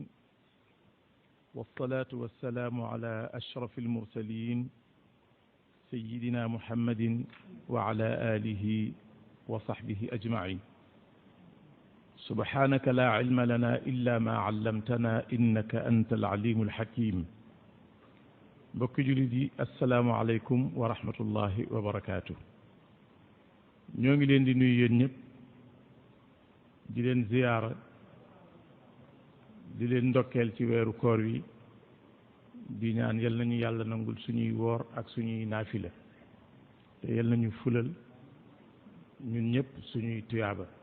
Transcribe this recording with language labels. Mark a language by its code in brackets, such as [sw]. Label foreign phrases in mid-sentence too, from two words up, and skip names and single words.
[ar] والصلاة والسلام على أشرف المرسلين سيدنا محمد وعلى آله وصحبه أجمعين سبحانك لا علم لنا إلا ما علمتنا إنك أنت العليم الحكيم بك جلدي السلام عليكم ورحمة الله وبركاته [wo] ñoo ngi leen di nuyu yéen ñëpp di leen ziyaara di leen ndokkeel ci weeru koor wi di ñaan yal nañu yàlla nangul suñuy woor ak suñuy naafila te yal nañu fulal ñun ñëpp suñuy tuyaaba